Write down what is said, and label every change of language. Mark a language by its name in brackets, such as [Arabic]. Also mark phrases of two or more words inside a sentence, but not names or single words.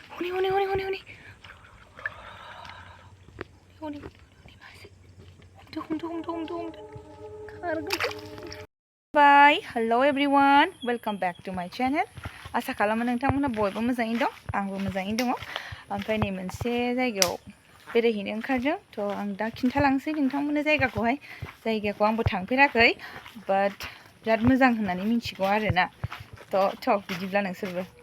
[Bodo] हनै हनै हनै हनै हनै हनै मासे हमदो खारगोन बाय [English] hello everyone welcome back to my channel [Bodo] आसा खालामो नोंथांमोना बयबो मोजाङैनो दं आंबो मोजाङैनो दङ ओमफ्राय नै मोनसे जायगायाव बेरायहैनो ओंखारदों थ' आं दा खिन्थालांसै नोंथांमोननो जायगाखौ आंबो थांफेराखै बाट बिराद मोजां होननानै मिथिगौ आरोना थ' बिदिब्ला नोंसोरबो